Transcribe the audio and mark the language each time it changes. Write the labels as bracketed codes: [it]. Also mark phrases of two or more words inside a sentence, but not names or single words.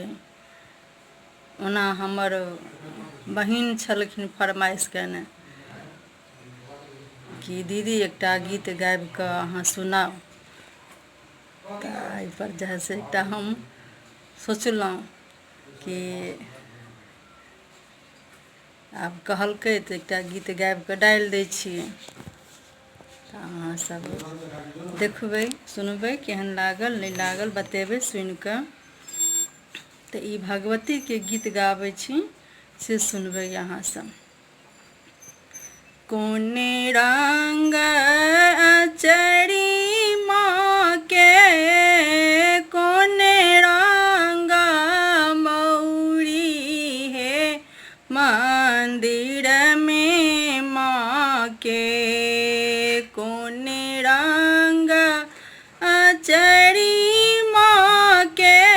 [mai] ओना हमर बहिन छलखिन फरमाइश केने कि दीदी एकटा गीत गाबि कऽ अहाँ सुनाउ, तऽ एहिपर जे है से एकटा हम सोचलहुँ कि आब कहलकै तऽ एकटा गीत गाबि कऽ डालि दै छियै। तऽ अहाँसब देखबै सुनबै केहन लागल नहि लागल बतेबै सुनि कऽ। तऽ ई भगवतीके गीत गाबै छी से सुनबै अहाँसब। कोने रंग अचरी माँ के, कोने रंग मौरी हे मंदिर में माँ के, कोने रंग अचरी माँ के,